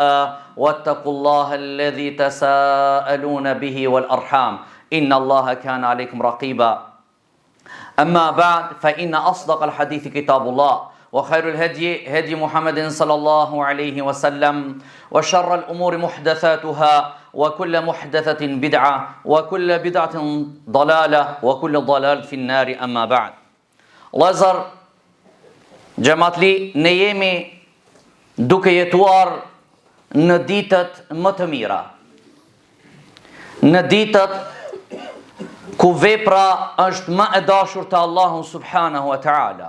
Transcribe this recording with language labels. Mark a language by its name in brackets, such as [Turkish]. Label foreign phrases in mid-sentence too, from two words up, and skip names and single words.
[Arabic] واتقوا الله الذي تساءلون به والأرحام إن الله كان عليكم رقيبا أما بعد فإن أصدق الحديث كتاب الله وخير الهدي هدي محمد صلى الله عليه وسلم وشر الأمور محدثاتها وكل محدثة بدعة وكل بدعة ضلالة وكل ضلال في النار أما بعد [Albanian] Lëzër, gjematli, ne jemi duke jetuar në ditët më të mira. Në ditët ku vepra është më e dashur të Allahu [Arabic] سبحانه وتعالى.